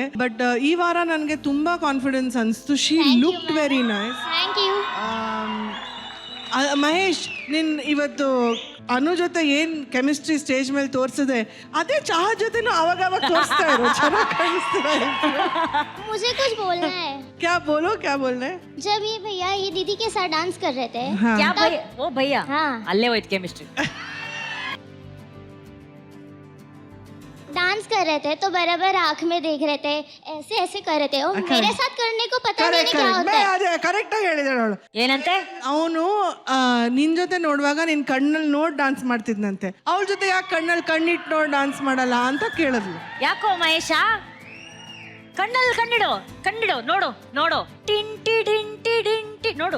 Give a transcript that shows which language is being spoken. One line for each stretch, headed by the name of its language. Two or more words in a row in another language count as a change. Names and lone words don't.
Kannada: ಬಟ್ ಈ ವಾರ ನನಗೆ ತುಂಬ ಕಾನ್ಫಿಡೆನ್ಸ್ ಅನಿಸ್ತು.
English: she looked very nice. thank you.
Kannada: ಮಹೇಶ್, ನಿನ್ ಇವತ್ತು ಅನು ಜೊತೆ ಏನ್ ಕೆಮಿಸ್ಟ್ರಿ ಸ್ಟೇಜ್ ಮೇಲೆ ತೋರಿಸಿದೆ, ಅದೇ ಚಾಹತ್ ಜೊತೆನೂ ಅವಾಗ ತೋರಿಸ್ತಾ ಇರೋ. ಚೆನ್ನಾಗಿ ಕಾಣಿಸ್ತಾ ಇತ್ತು.
Hindi: मुझे कुछ बोलना है. क्या बोलना है? जब ये भैया ये दीदी के साथ डांस कर रहे थे, क्या भैया? ओ भैया, हाँ
Kannada: ಅಲ್ಲೇ ಹೋಯ್ತು ಕೆಮಿಸ್ಟ್ರಿ.
Hindi: डांस कर रहे थे तो बराबर आंख में देख रहे थे, ऐसे ऐसे कर रहे थे. और मेरे साथ करने को पता नहीं क्या होता है.
Kannada: ಅದೇ ಕರೆಕ್ಟಾಗಿ ಹೇಳಿದಾಳೆ ಅವಳು. ಏನಂತೆ? ಅವನು ನಿನ್ ಜೊತೆ ನೋಡುವಾಗ ನಿನ್ ಕಣ್ಣಲ್ಲಿ ನೋಡಿ ಡಾನ್ಸ್ ಮಾಡ್ತಿದ್ನಂತೆ. ಅವಳ ಜೊತೆ ಯಾಕೆ ಕಣ್ಣಲ್ಲಿ ಕಣ್ಣಿಟ್ಟು ನೋಡಿ ಡಾನ್ಸ್ ಮಾಡಲ್ಲ ಅಂತ ಕೇಳಿದ್ಲು. ಯಾಕೋ ಮಹೇಶ, ಕಣ್ಣಲ್ಲಿ ಕಣ್ಣಿಡು, ನೋಡು ಟಿಂಟಿ ನೋಡು.